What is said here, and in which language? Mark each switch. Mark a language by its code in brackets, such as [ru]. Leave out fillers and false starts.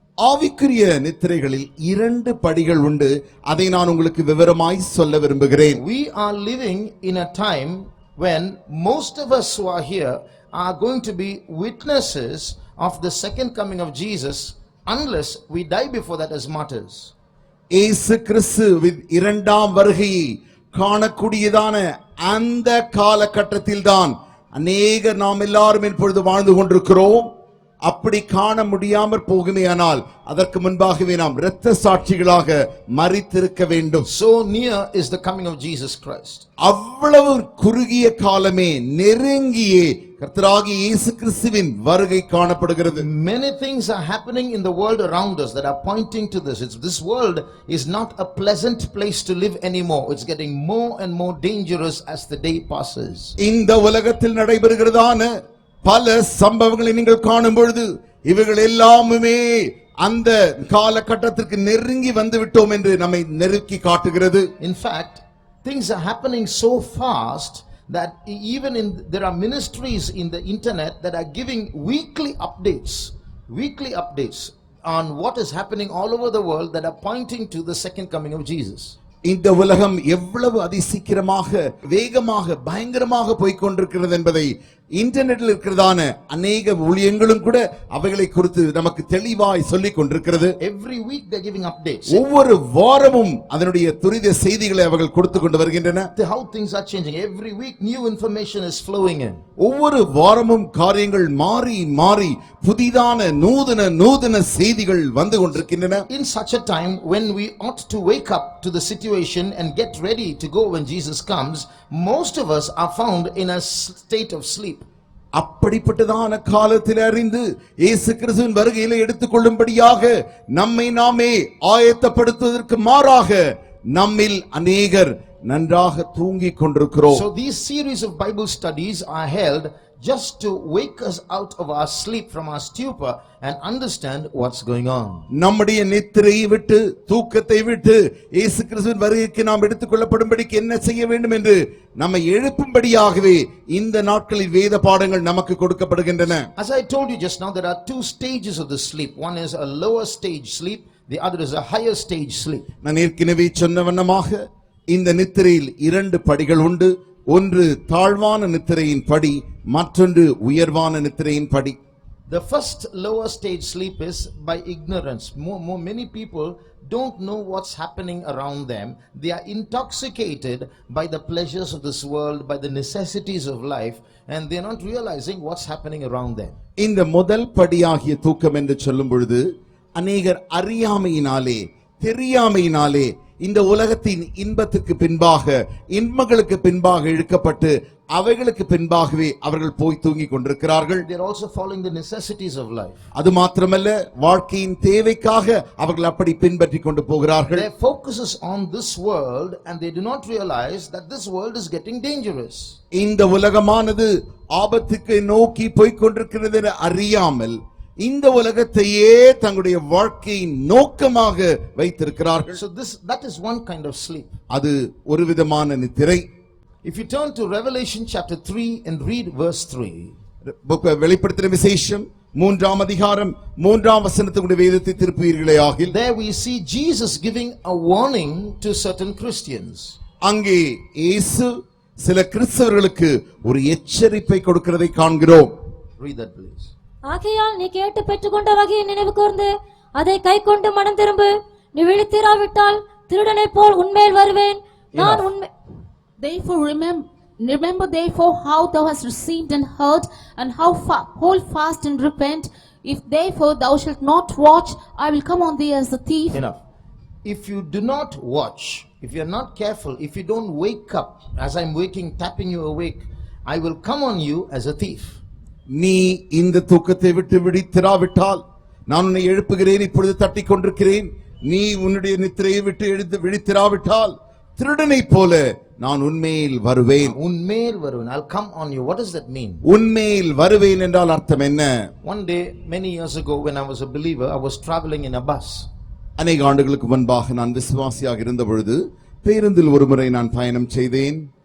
[ta] ஆவிக்குரிய நித்திரைகளில் இரண்டு படிகள் உண்டு. அதை நான் உங்களுக்கு விவரமாய் சொல்ல விரும்புகிறேன். [en] We are living in a time when most of us who are here are going to be witnesses of the second coming of Jesus unless we die before that as martyrs. [ta] இயேசு கிறிஸ்துவின் இரண்டாம் வருகையை காணக்கூடியதான அந்த காலகட்டத்தில்தான் அநேகர் நாம் எல்லாரும் இப்பொழுது வாழ்ந்து கொண்டிருக்கிறோம். அப்படி காண முடியாமற் போகுமேயானால் அதற்கு முன்பாகவே நாம் இரத்த சாட்சிகளாக மரித்திருக்க வேண்டும். [en] So near is the coming of Jesus Christ. [ta] அவ்வளவு குறுகிய காலமே நெருங்கியே கர்த்தராகிய இயேசு கிறிஸ்துவின் வருகை காணப்படுகிறது. [en] Many things are happening in the world around us that are pointing to this. This world is not a pleasant place to live anymore. It's getting more and more dangerous as the day passes. [ta] இந்த உலகத்தில் நடைபெறுகிறதான பல சம்பவங்களை நீங்கள் காணும் பொழுது இவைகள் எல்லாமுமே அந்த காலகட்டத்திற்கு நெருங்கி வந்து விட்டோம் என்று நம்மை நெருக்கி காட்டுகிறது. [en] In fact, things are happening so fast that even there are ministries in the internet that are giving weekly updates on what is happening all over the world that are pointing to the second coming of Jesus. [ta] இந்த உலகம் எவ்வளவு அதிசீக்கிரமாக வேகமாக பயங்கரமாக போய்க்கொண்டிருக்கிறது என்பதை இன்டர்நெட்டில் இருக்கிறதான அநேக ஊழியங்களும் கூட அவைகளை குறித்து நமக்கு தெளிவாய் சொல்லிக் கொண்டிருக்கிறது. [en] Every week they are giving updates. [ta] ஒவ்வொரு வாரமும் அதனுடைய துரித செய்திகளை அவர்கள் கொடுத்து கொண்டு வருகின்றன. [en] How things are changing. Every week new information is flowing in. [ta] ஒவ்வொரு வாரமும் காரியங்கள் மாறி மாறி புதிதான நூதன செய்திகள் வந்து கொண்டிருக்கின்றன. [en] In such a time when we ought to wake up to the situation and get ready to go when Jesus comes, most of us are found in a state of sleep. [ta] அப்படிப்பட்டதான காலத்தில் அறிந்து இயேசு கிறிஸ்துவின் வருகையிலே எடுத்துக்கொள்ளும்படியாக நம்மை நாமே ஆயத்தப்படுத்துவதற்கு மாறாக நம்மில் அநேகர் நன்றாக தூங்கிக் கொண்டிருக்கிறோம். [en] So these series of Bible studies are held just to wake us out of our sleep, from our stupor, and understand what's going on. [ta] நம்முடைய நித்திரையை விட்டு தூக்கத்தை விட்டு இயேசு கிறிஸ்துவின் வருகைக்கு நாம் எடுத்துக்கொள்ளப்படும்படிக்கு என்ன செய்ய வேண்டும் என்று நம்மை எழுப்பும்படியாகவே இந்த நாட்களில் வேத பாடங்கள் நமக்கு கொடுக்கப்படுகின்றன. [en] As I told you just now, there are two stages of the sleep. One is a lower stage sleep, the other is a higher stage sleep. [ta] நான் ஏற்கனவே சொன்ன வண்ணமாக இந்த நித்திரையில் இரண்டு படிகள் உண்டு. ஒன்று தாழ்வான நித்திரையின் படி, மற்றொன்று உயர்வான நித்திரையின் படி. [en] The first lower stage sleep is by ignorance. Many people don't know what's happening around them. They are intoxicated by the pleasures of this world, by the necessities of life, and they're not realizing what's happening around them. [ta] இந்த முதல் படியாகிய தூக்கம் என்று சொல்லும் பொழுது அநேகர் அறியாமையினாலே தெரியாமையினாலே இந்த உலகத்தின் இன்பத்துக்கு பின்பாக இன்பங்களுக்கு பின்பாக இழுக்கப்பட்டு அவைகளுக்கு பின்பாகவே அவர்கள் போய் தூங்கிக் கொண்டிருக்கிறார்கள். [en] They are also following the necessities of life. [ta] அது மாத்திரமல்ல, வாழ்க்கையின் தேவைக்காக அவர்கள் அப்படி பின்பற்றி கொண்டு போகிறார்கள். [en] Their focus is on this world and they do not realize that this world is getting dangerous. [ta] இந்த உலகமானது ஆபத்துக்கு நோக்கி போய்க் கொண்டிருக்கிறது என அறியாமல் இந்த உலகத்தையே தங்களுடைய வாழ்க்கையின் நோக்கமாக வைத்திருக்கிறார்கள். [en] So that is one kind of sleep. [ta] அது ஒரு விதமான நித்திரை. [en] If you turn to Revelation chapter 3 and read verse 3. [ta] வெளிப்படுத்தின விசேஷம் 3ஆம் அதிகாரம் 3ஆம் வசனத்துடைய வேதத்தை திருப்புவீர்களே ஆகில், [en] there we see Jesus giving a warning to certain Christians. [ta] அங்கே இயேசு சில கிறிஸ்தவர்களுக்கு ஒரு எச்சரிப்பை கொடுக்கிறதை காண்கிறோம். [en] Read that please. [ta] ஆகையால் நீ கேட்டு பெற்றுக்கொண்ட வகையை நினைவு கூர்ந்து அதை கை கொண்டு மனம் திரும்பு. நீ விழித்திராவிட்டால் திருடனை போல் உன்மேல் வருவேன். நான் உன்மே [en] Therefore remember therefore how thou hast received and heard, and how hold fast and repent. If therefore thou shalt not watch, I will come on thee as a thief. Enough. If you do not watch, if you are not careful, if you don't wake up as I'm waking, tapping you awake, I will come on you as a thief. [ta] நீ இந்த தூக்கத்தை விட்டு விழித்திராவிட்டால் நான் உன்னை எழுப்புகிறேன், இப்பொழுது தட்டிக் கொண்டிருக்கிறேன். நீ உன்னுடைய நித்திரையை விட்டு எழுந்து விழித்திராவிட்டால் திருடனை போல நான் உன்மேல் வருவேன். உன்மேல் வருவேன். [en] I'll come on you. What does that mean? [ta] உன்மேல் வருவேன் என்றால் அர்த்தம் என்ன? [en] One day many years ago when I was a believer, I was traveling in a bus. [ta] அநேக ஆண்டுகளுக்கு முன்பாக நான் விசுவாசியாக இருந்த பொழுது பேருந்தில் ஒரு முறை நான் பயணம் செய்தேன்.